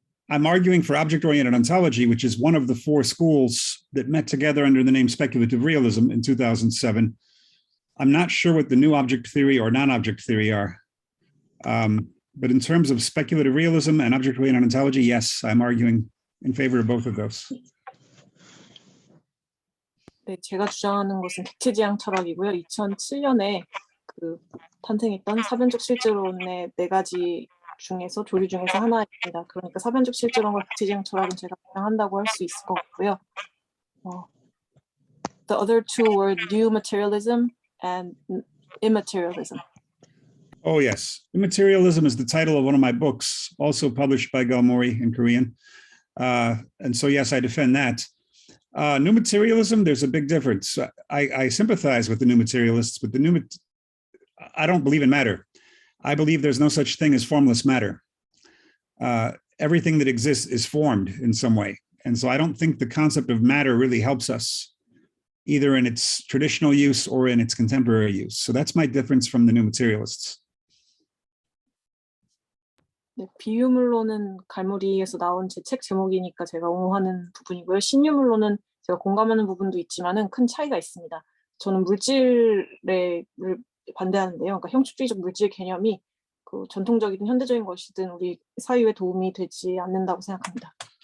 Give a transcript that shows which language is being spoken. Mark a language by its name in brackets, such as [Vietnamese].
[English] I'm arguing for object-oriented ontology, which is one of the four schools that met together under the name speculative realism in 2007. I'm not sure what the new object theory or non-object theory are. But in terms of speculative realism and object-oriented ontology, yes, I'm arguing in favor of both of those. [Korean] 네, 제가 주장하는 것은 객체지향 철학이고요. 2007년에 그 탄생했던 사변적 실제론의 4가지 중에서 조류 중에서 하나입니다. 그러니까 사변적 실제론과 객체지향 철학은 제가 주장한다고 할 수 있을 것 같고요. [English] The other two were new materialism and immaterialism. Oh, yes. Immaterialism is the title of one of my books, also published by Galmori in Korean. And so, yes, I defend that. New materialism, there's a big difference. I sympathize with the new materialists, but I don't believe in matter. I believe there's no such thing as formless matter. Everything that exists is formed in some way. And so I don't think the concept of matter really helps us, either in its traditional use or in its contemporary use. So that's my difference from the new materialists. [Korean] 네, 비유물로는 갈무리에서 나온 제 책 제목이니까 제가 옹호하는 부분이고요. 신유물로는 제가 공감하는 부분도 있지만은 큰 차이가 있습니다. 저는 물질을 반대하는데요. 그러니까 형식주의적 물질 개념이 그 전통적이든 현대적인 것이든 우리 사유에 도움이 되지 않는다고 생각합니다.